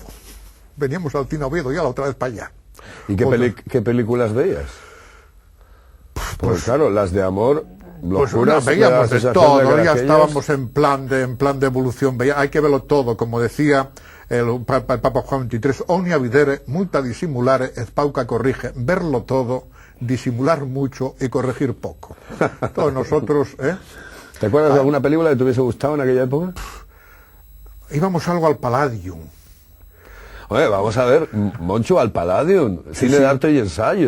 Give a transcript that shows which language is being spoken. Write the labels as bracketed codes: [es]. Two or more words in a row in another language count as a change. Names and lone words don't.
[es] Ya la otra vez para allá. ¿Y qué películas veías? Pues claro, las de amor, locuras, veíamos de todo, ya estábamos en plan de evolución, hay que verlo todo, como decía el Papa Juan XXIII: [la] omnia videre, multa dissimulare, et pauca corrige. [es] Verlo todo, disimular mucho y corregir poco. Todos nosotros, ¿Te acuerdas de alguna película que te hubiese gustado en aquella época? Íbamos algo al Palladium. Oye, vamos a ver, Moncho, al Palladium, cine de arte y ensayo.